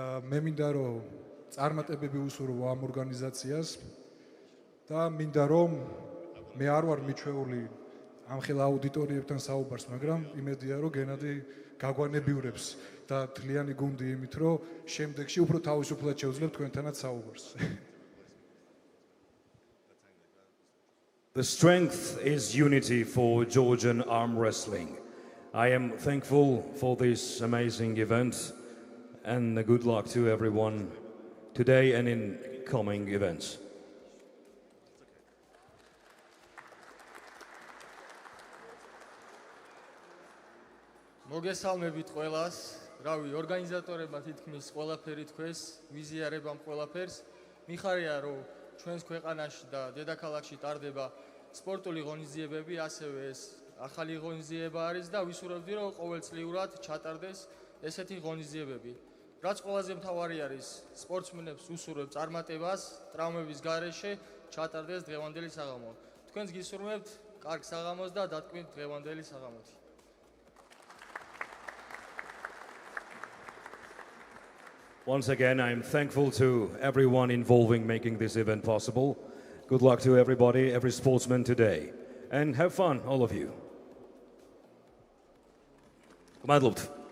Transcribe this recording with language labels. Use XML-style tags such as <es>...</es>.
<ka>მე მინდა რომ წარმატებები უსურვო ამ ორგანიზაციას და მინდა რომ მე არ ვარ მიჩვეული ამ ხელა აუდიტორიებთან საუბარს, მაგრამ იმედია რომ გენადი გაგვანებიურებს და თლიანი გუნდი იმით რომ შემდეგში უფრო თავისუფლად შევძლებთ თქვენთანაც საუბარს.</ka> <en>The strength is unity for Georgian arm wrestling. I am thankful for this amazing event and good luck to everyone today and in coming events.</en> <ka>მოგესალმებით ყველას. რავი, ორგანიზატორებმა თითქმის ყველაფერი თქვეს, ვიზიარებამ ყველაფერს. მიხარია, რომ ჩვენს ქვეყანაში და დედაქალაქში ტარდება სპორტული ღონისძიებები, ასევე ეს ახალი ღონისძიება არის და ვისურვებდი, რომ ყოველწლიურად ჩატარდეს ესეთი ღონისძიებები. რაც ყველაზე მთავარი არის, სპორტსმენებს უსურვებ წარმატებას, ტრავმების გარეშე ჩატარდეს დღევანდელი საღამო. თქვენს გისურვებთ კარგ საღამოს და დატკბით დღევანდელი საღამოთი.</ka> <en>Once again, I'm thankful to everyone involving making this event possible. Good luck to everybody, every sportsman today. And have fun, all of you.</en> <ka>Madlut.</ka>